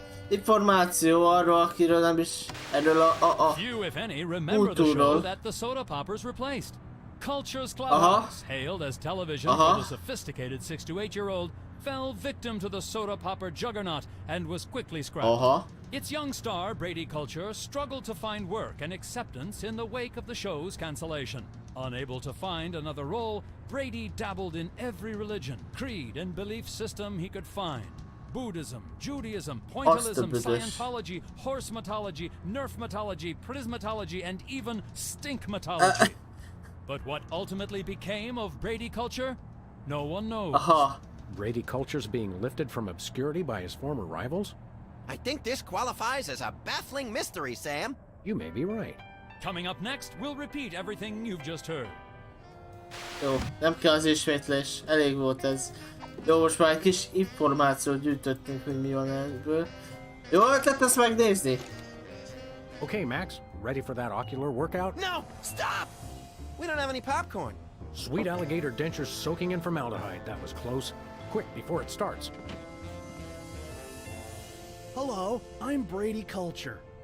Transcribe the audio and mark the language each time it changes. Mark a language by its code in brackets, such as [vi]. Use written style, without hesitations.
[hu] Információ arról, akiről nem is... Erről a [en] Few, if any, remember the show that the soda poppers replaced. Culture's Clubhouse, hailed as television for the sophisticated 6 to 8-year-old, fell victim to the soda popper juggernaut and was quickly scrapped. Its young star, Brady Culture, struggled to find work and acceptance in the wake of the show's cancellation. Unable to find another role, Brady dabbled in every religion, creed, and belief system he could find. Buddhism, Judaism, pointillism, Scientology, horsematology, nerfmatology, prismatology, and even stinkmatology. But what ultimately became of Brady Culture? No one knows. Brady Culture's being lifted from obscurity by his former rivals? I think this qualifies as a baffling mystery, Sam. You may be right. Coming up next, we'll repeat everything you've just heard. [hu] Jó, nem kell az ismétlés, elég volt ez. Jó, most már egy kis információt gyűjtöttünk, hogy mi van ebből. Jó ötlet ezt megnézni? [en] Okay, Max, ready for that ocular workout? No, stop! We don't have any popcorn. Sweet alligator dentures soaking in formaldehyde. That was close. Quick, before it starts. Hello, I'm Brady Culture.